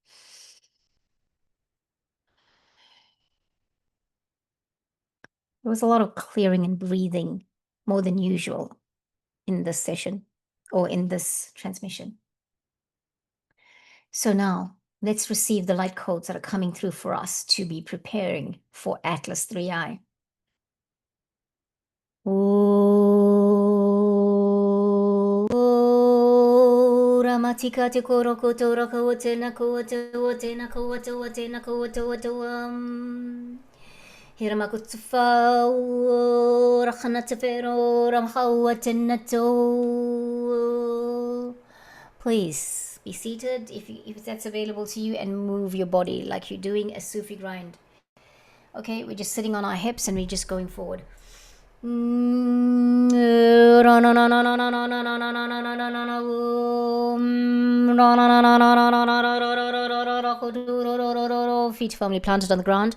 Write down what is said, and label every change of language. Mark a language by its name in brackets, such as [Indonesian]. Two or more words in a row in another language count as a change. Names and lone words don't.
[English] There was a lot of clearing and breathing, more than usual, in this session or in this transmission. So now let's receive the light codes that are coming through for us to be preparing for Atlas 3I. Ramatikate korokoto rakawate nakawate wate nakawate wate nakawate wate Hiramakutsufa rakhanatefero ramhawate nato. Please be seated if that's available to you, and move your body like you're doing a Sufi grind. Okay, we're just sitting on our hips and we're just going forward. Feet firmly planted on the ground.